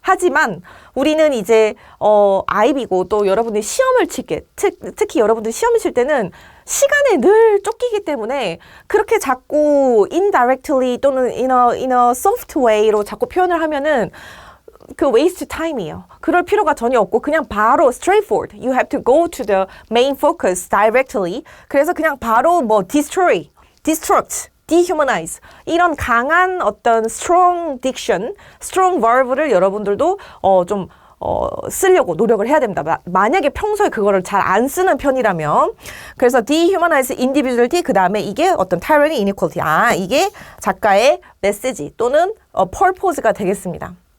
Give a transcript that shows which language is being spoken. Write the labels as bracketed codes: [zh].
[ko] 하지만 우리는 이제 아이비고 또 여러분들이 시험을 특히 여러분들이 시험을 칠 때는 시간에 늘 쫓기기 때문에 그렇게 자꾸 indirectly 또는 [en] in a soft way [ko] 로 자꾸 표현을 하면은 그 [en] waste time [ko] 이에요. 그럴 필요가 전혀 없고 그냥 바로 straightforward. [en] You have to go to the main focus directly. [ko] 그래서 그냥 바로 뭐 destroy, destruct, dehumanize 이런 강한 어떤 [en] strong diction, strong verb [ko] 를 여러분들도 좀 쓰려고 노력을 해야 됩니다. 만약에 평소에 그거를 잘 안 쓰는 편이라면 그래서 [en] dehumanize individuality [ko] 그 다음에 이게 어떤 tyranny, inequality 이게 작가의 메시지 또는 purpose가 되겠습니다.